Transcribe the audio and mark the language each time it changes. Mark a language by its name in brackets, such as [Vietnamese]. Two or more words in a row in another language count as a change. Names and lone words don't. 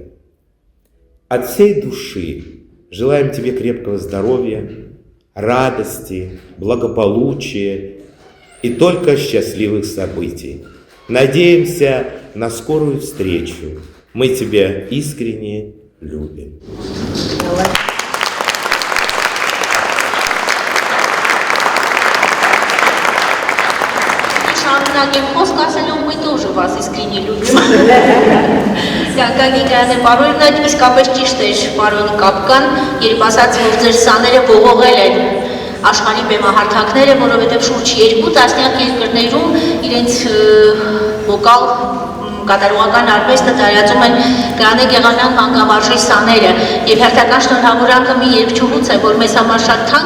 [Russian] От всей души желаем тебе крепкого здоровья, радости, благополучия и только счастливых событий. Надеемся на скорую встречу. Мы тебя искренне любим. [Armenian] Շարունակեմ խոսք ասելով, [Russian] мы тоже вас искренне любим։ [Armenian] Գագիկանը պարոնն այդ իսկապես ճիշտ էր, պարոն Կապկան, երբ ասաց, որ ձեր սաները ողողել են աշխարհի բեմահարթակները, որովհետև շուրջ 2 տասնյակ երկրներում իրենց վոկալ կատարողական արվեստը տարածում են Գարանե Գեղամյան մանկավարժի սաները եւ հերթական շնորհավորանքը մի երգչուհուց է, որ մեզ համար շատ թանկ